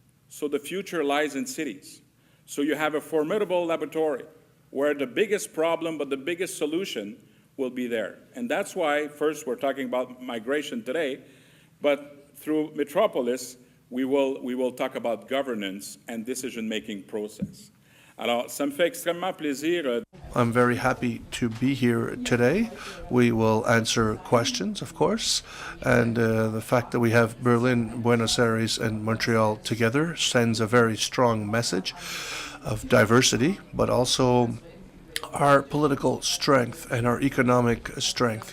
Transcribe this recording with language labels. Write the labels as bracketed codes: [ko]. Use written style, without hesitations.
[en] So the future lies in cities. So you have a formidable laboratory where the biggest problem, but the biggest solution will be there. And that's why, first, we're talking about migration today, but through Metropolis, we will talk about governance and decision-making process. [fr] Alors, ça me fait extrêmement plaisir. [en] I'm very happy to be here today. We will answer questions, of course, and the fact that we have Berlin, Buenos Aires, and Montreal together sends a very strong message of diversity, but also our political strength and our economic strength.